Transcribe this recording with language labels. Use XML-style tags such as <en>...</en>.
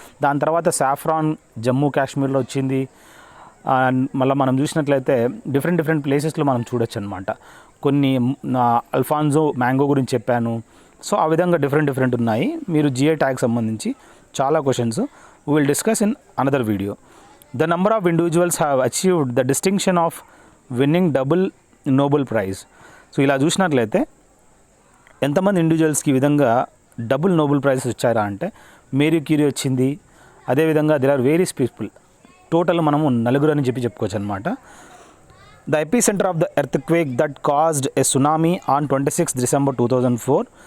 <te>దాని తర్వాత సాఫ్రాన్ జమ్మూ కాశ్మీర్లో వచ్చింది. మళ్ళీ మనం చూసినట్లయితే డిఫరెంట్ ప్లేసెస్లో మనం చూడొచ్చు అనమాట. కొన్ని అల్ఫాన్జో మ్యాంగో గురించి చెప్పాను. సో ఆ విధంగా డిఫరెంట్ ఉన్నాయి. మీరు జిఐ ట్యాగ్ సంబంధించి చాలా questions</te> <en>we will discuss in another video. The number of individuals have achieved the distinction of winning double Nobel Prize.</en> <te>So ఇలా చూసినట్లయితే ఎంతమంది ఇండివిజువల్స్కి ఈ విధంగా డబుల్ నోబెల్ ప్రైజెస్ వచ్చారా అంటే మేరీ క్యూరీ వచ్చింది. అదేవిధంగా</te> <en>there are various people,</en> <te>total మనము 4 అని చెప్పుకోవచ్చు అనమాట.</te> <en>The epicentre of the earthquake that caused a tsunami on 26 December 2004.</en>